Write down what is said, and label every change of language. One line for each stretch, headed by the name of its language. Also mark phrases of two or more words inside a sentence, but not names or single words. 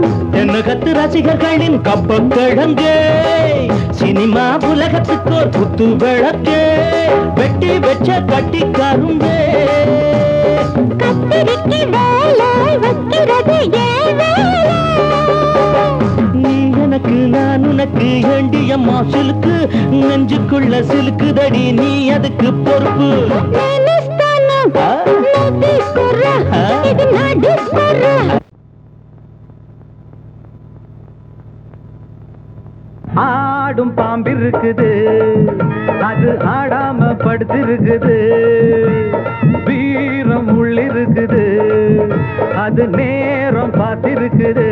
Tamil: தென்னகத்து ரசிகர்களின் கப்ப கிழங்கு, சினிமா உலகத்துக்கோர் குத்து விளக்கு, வெட்டி வச்ச கட்டி கரும்பு. கத்திரிக்கு வேலை வைக்கிறது ஏன் வேலை? நீ எனக்கு நான் உனக்கு ஏண்டியம்மா சிலுக்கு, நெஞ்சுக்குள்ள சிலுக்குதடி நீ அதுக்கு பொறுப்பு.
Telugu: నేనిస్తాను నువ్వు తీసుకోరా, ఇది నా డిస్కోరా.
Tamil: ஆடும் பாம்பிருக்குது, அது ஆடாம படுத்திருக்குது. வீரம் உள்ளிருக்குது, அது நேரம் பார்த்திருக்குது.